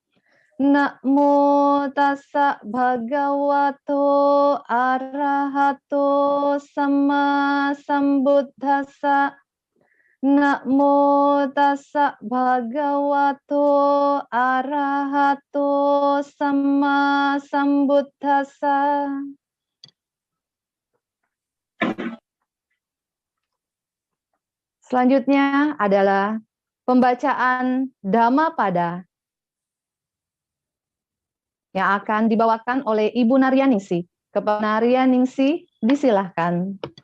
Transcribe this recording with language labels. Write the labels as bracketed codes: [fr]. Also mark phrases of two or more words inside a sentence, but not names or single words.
[pi] Namo tassa bhagavato arahato sama sambuddhassa. Namo tassa bhagavato arahato sama sambuddhassa. [id] Selanjutnya adalah pembacaan Dhammapada yang akan dibawakan oleh Ibu Naryaningsih. Kepada Naryaningsih, disilahkan.